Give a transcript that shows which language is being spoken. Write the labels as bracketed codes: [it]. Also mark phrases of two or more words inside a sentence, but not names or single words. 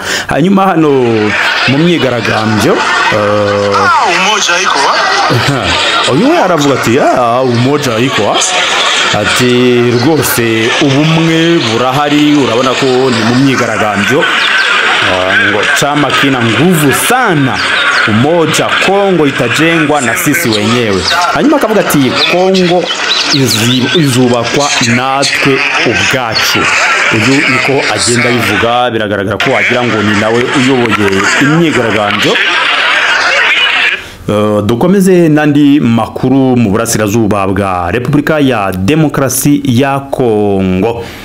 [rw] Hanyuma hano mu myigaragambyo [sw] umoja iko [rw] uyu aravuga ati [sw] umoja iko [rw] ati rwose ubumwe burahari. Urabona ko ni mu myigaragambyo ngo [sw] chama kina nguvu sana, umoja Kongo itajengwa na sisi wenyewe. [rw] Hanyuma akavuga ati Kongo izubakwa natwe ubwacu. Uyu niko agenda bivuga, biragaragara ko wagira ngo ni nawe uyoboye imyigaragambyo. Dukomeze nandi makuru mu burasirazuba bwa Repubulika ya Demokarasi ya Kongo.